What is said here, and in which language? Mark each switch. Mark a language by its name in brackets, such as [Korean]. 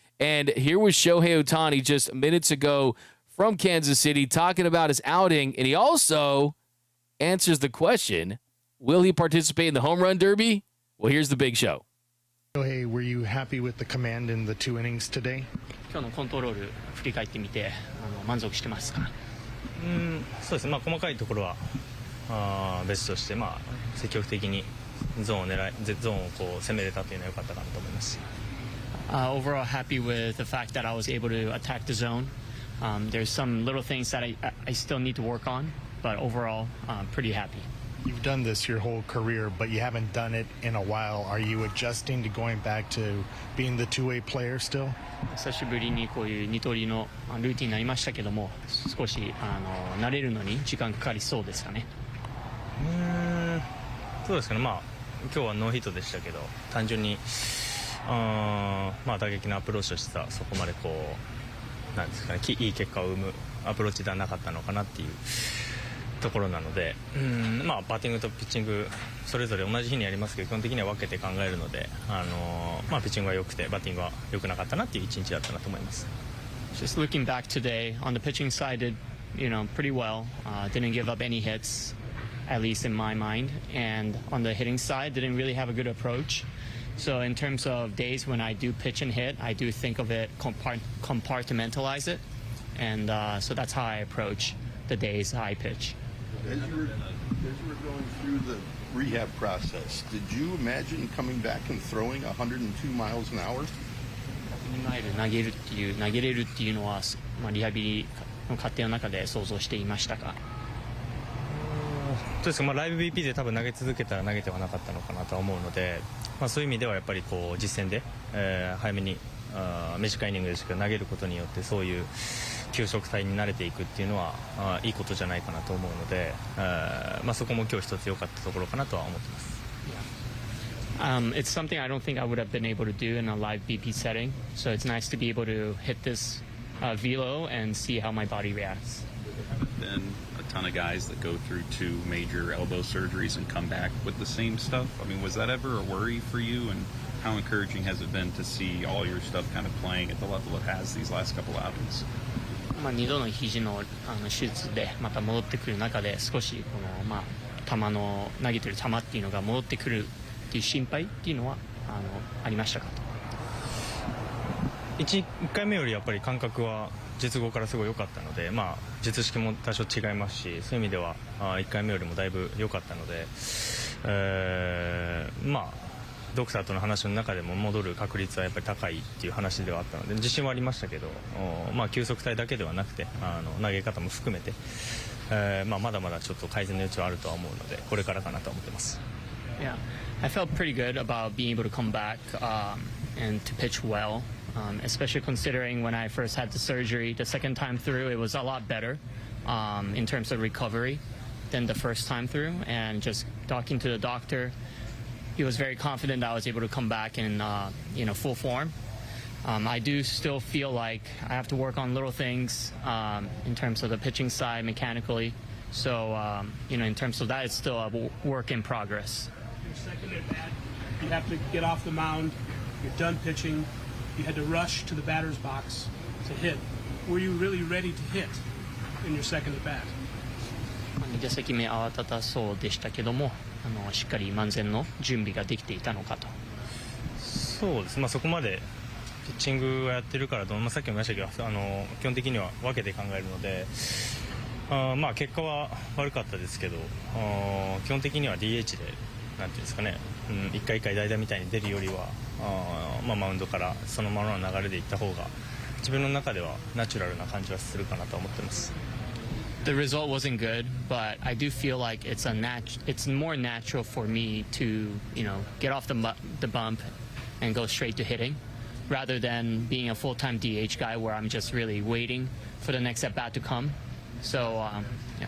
[English] And here was Shohei Ohtani just minutes ago from Kansas City talking about his outing. And he also answers the question, will he participate in the home run derby? Well, here's the big show. Shohei, were you happy with the command in the 2 innings today? [Japanese] 今日のコントロール振り返ってみて満足してますか？そうですね。細かいところは別として、積極的にゾーンをこう攻めれたというのは良かったかなと思います。 [English] Overall, happy with the fact that I was able to attack the zone. There's some little things that I still need to work on, but overall, pretty happy. You've done this your whole career, but you haven't done it in a while. Are you adjusting to going back to being the two-way player still? [Japanese] 久しぶりにこういう二刀流のルーティンになりましたけども、少し慣れるのに時間かかりそうですかね。そうですかね。今日はノーヒットでしたけど、単純に打撃のアプローチとしてはそこまでこうなんですかね、いい結果を生むアプローチではなかったのかなっていうところなので、バッティングとピッチングそれぞれ同じ日にやりますけど基本的には分けて考えるので、ピッチングは良くてバッティングは良くなかったなっていう一日だったなと思います。 [English] Just looking back today on the pitching side, did pretty well. Didn't give up any hits, at least in my mind. And on the hitting side, didn't really have a good approach. So in terms of days when I do pitch and hit, I do think of it, compartmentalize it, and so that's how I approach the days I pitch. As you were going through the rehab process, did you imagine coming back and throwing 102 miles an hour? [Japanese] マイル投げれるっていうのは、リハビリの過程の中で想像していましたか？そうですか。ライブ BP で多分投げ続けたら投げてはなかったのかなとは思うので、そういう意味ではやっぱりこう実戦で、早めに短いイニングでしか投げることによってそういう球速帯に慣れていくっていうのはいいことじゃないかなと思うので、そこも今日一つ良かったところかなとは思ってます。 [English] It's something I don't think I would have been able to do in a live BP setting, so it's nice to be able to hit this velo and see how my body reacts. There haven't been a ton of guys that go through 2 major elbow surgeries and come back with the same stuff. I mean, was that ever a worry for you, and how encouraging has it been to see all your stuff kind of playing at the level it has these last couple outings? [Japanese] 2度の肘の手術でまた戻ってくる中で少しこの球の投げてる球っていうのが戻ってくるっていう心配っていうのはありましたか？1回目よりやっぱり感覚は術後からすごい良かったので、術式も多少違いますし、そういう意味では1回目よりもだいぶ良かったので、ドクターとの話の中でも戻る確率はやっぱり高いっていう話ではあったので自信はありましたけど、球速帯だけではなくて投げ方も含めて、まだまだちょっと改善の余地はあるとは思うのでこれからかなと思ってます。 [English] Yeah, I felt pretty good about being able to come back and to pitch well, especially considering when I first had the surgery, the second time through, it was a lot better in terms of recovery than the first time through. And just talking to the doctor, he was very confident that I was able to come back in full form. I do still feel like I have to work on little things in terms of the pitching side mechanically. So, in terms of that, it's still a work in progress. Your second at bat, you have to get off the mound. You're done pitching. You had to rush to the batter's box to hit. Were you really ready to hit in your second at bat? [Japanese] 2打席目慌ただそうでしたけども、しっかり万全の準備ができていたのかと。そうです。そこまでピッチングをやってるからと、さっきも言いましたけど、基本的には分けて考えるので、結果は悪かったですけど、基本的には DH でなんていうんですかね、一回一回代打みたいに出るよりは、マウンドからそのままの流れでいった方が自分の中ではナチュラルな感じはするかなと思ってます。 [English] The result wasn't good, but I do feel like it's more natural for me to, get off the bump and go straight to hitting, rather than being a full-time DH guy where I'm just really waiting for the next at bat to come. So, yeah.